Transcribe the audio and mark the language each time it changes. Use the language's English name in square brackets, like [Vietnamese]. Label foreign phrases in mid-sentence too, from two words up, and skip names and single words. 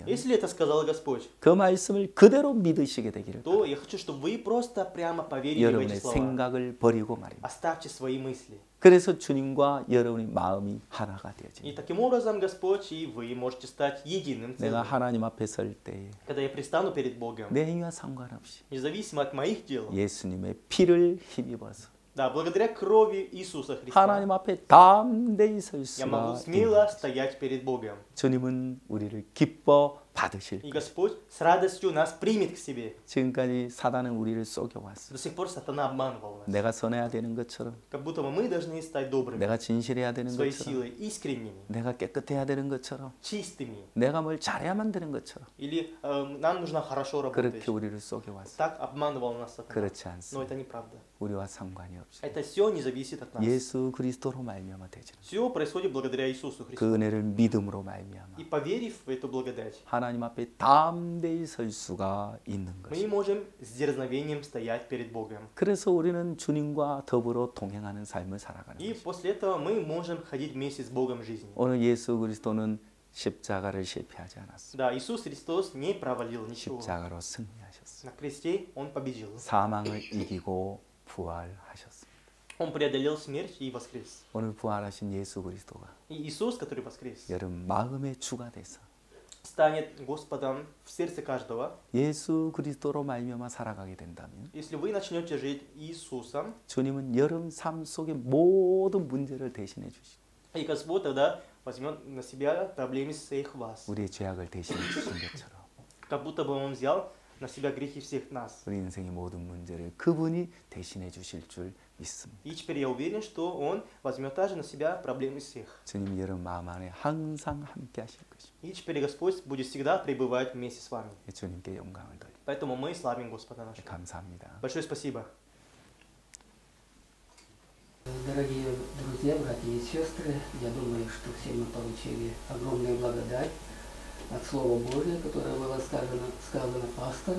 [Russian] Если это сказал Господь, [Korean] 그 말씀을 그대로 믿으시게 되기를 [Russian] то я хочу, чтобы вы просто прямо поверили в эти [Korean] 여러분의 [Russian] слова. [Korean] 생각을 버리고 말입니다. [Russian] Оставьте свои мысли. [Korean] 그래서 주님과 여러분의 마음이 하나가 [Russian] И [Korean] 되어집니다. [Russian] таким образом Господь и вы можете стать единым [Korean] 내가 [Russian] целым. [Korean] 하나님 앞에 설 때에 [Russian] Когда я предстану перед Богом, [Korean] 내 행위와 상관없이 [Russian] независимо от моих дел, [Korean] 예수님의 피를 힘입어서 [Russian] да, благодаря крови Иисуса Христа, [Korean] 하나님 앞에 담대히 설 [Russian] я могу [Korean] 수가 [Russian] смело [Korean] 있는 [Russian] стоять перед Богом. [Korean] 주님은 우리를 기뻐 받으실 [Russian] И [Korean] 것입니다. [Russian] Господь с радостью нас примет к себе. [Korean] 지금까지 사단은 우리를 속여왔어. [Russian] До сих пор сатана обманывал нас. [Korean] 내가 선해야 되는 것처럼 [Russian] Как будто бы мы должны стать добрыми, [Korean] 내가 진실해야 되는 [Russian] своей [Korean] 것처럼 [Russian] силой, искренними, [Korean] 내가 깨끗해야 되는 것처럼 [Russian] чистыми. [Korean] 내가 뭘 잘해야만 되는 것처럼 [Russian] Или нам нужно хорошо работать. [Korean] 그렇게 우리를 속여왔어. [Russian] Так обманывал нас сатана. [Korean] 그렇지 [Russian] Но [Korean] 않습니다. [Russian] это неправда. [Korean] 우리와 상관이 없이 [Russian] Это все не зависит от нас. [Korean] 예수 그리스도로 말미암아 되지는 [Russian] Все происходит благодаря Иисусу [Korean] 그 [Russian] Христу. [Korean] 은혜를 믿음으로 말미암아 [Russian] И поверив в эту благодать, [Korean] 하나님 앞에 담대히 설 수가 있는 [Russian] мы [Korean] 것입니다. [Russian] можем с дерзновением стоять перед Богом. [Korean] 그래서 우리는 주님과 더불어 동행하는 삶을 살아가는 [Russian] И [Korean] 것입니다. [Russian] после этого мы можем ходить вместе с Богом в жизни. [Korean] 오늘 예수 그리스도는 십자가를 실패하지 않았습니다. [Russian] Да, Иисус Христос не провалил ничего. [Korean] 십자가로 승리하셨습니다. [Russian] На кресте Он победил. [Korean] 사망을 이기고 부활하셨습니다. [Russian] Он преодолел смерть и воскрес. [Korean] 오늘 부활하신 예수 그리스도가 [Russian] И Иисус, который воскрес, [Korean] 여러분 마음의 주가 돼서 [Russian] станет Господом в сердце каждого. [Korean] 예수 그리스도로 말미암아 살아가게 된다면 [Russian] Если вы начнете жить Иисусом, [Korean] 주님은 여러분 삶 속의 모든 문제를 대신해 주시고 [Russian] и Господь тогда возьмет на себя проблемы всех вас. [Korean] 우리의 죄악을 대신해 주신 것처럼 [Russian] Как будто бы Он взял на себя грехи всех нас. [Korean] 우리 인생의 모든 문제를 그분이 대신해 주실 줄 믿습니다. [Russian] И теперь я уверен, что Он возьмет также на себя проблемы всех. [Korean] 주님 여러분 마음 안에 항상 함께 하실 것입니다. [Russian] И теперь Господь будет всегда пребывать вместе с вами. [Korean] 주님께 영광을 돌립니다. [Russian] Поэтому мы славим Господа нашего. [Korean] 감사합니다. [Russian] Большое спасибо. Дорогие друзья, братья и сестры, я думаю, что все мы получили огромную благодать от Слова Божия, которое было сказано пастором.